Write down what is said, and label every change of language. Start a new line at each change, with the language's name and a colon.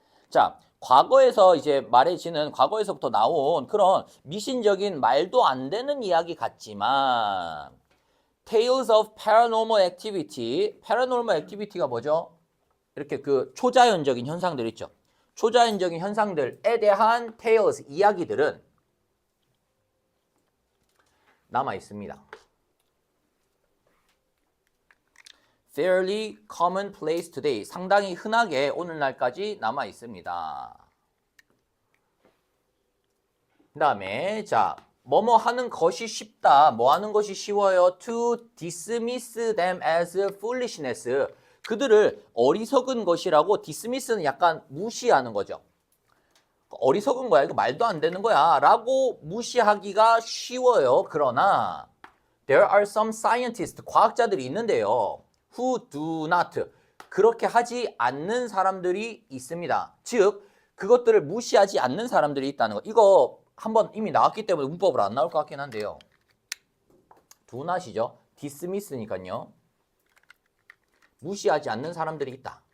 Korean: 자, 과거에서 이제 말해지는 과거에서부터 나온 그런 미신적인 말도 안 되는 이야기 같지만
English: Tales of Paranormal Activity.
Korean: Paranormal Activity가 뭐죠? 이렇게 그 초자연적인 현상들 있죠. 초자연적인 현상들에 대한 tales, 이야기들은 남아 있습니다.
English: Fairly commonplace today.
Korean: 상당히 흔하게 오늘날까지 남아 있습니다. 그 다음에 자, 뭐뭐 하는 것이 쉽다. 뭐 하는 것이 쉬워요?
English: To dismiss them as foolishness.
Korean: 그들을 어리석은 것이라고 dismiss는 약간 무시하는 거죠. 어리석은 거야. 이거 말도 안 되는 거야. 라고 무시하기가 쉬워요. 그러나
English: there are some scientists,
Korean: 과학자들이 있는데요.
English: who do not,
Korean: 그렇게 하지 않는 사람들이 있습니다. 즉 그것들을 무시하지 않는 사람들이 있다는 거. 이거 한번 이미 나왔기 때문에 문법으로 안 나올 것 같긴 한데요.
English: do not
Korean: 이죠. dismiss니까요. 무시하지 않는 사람들이 있다.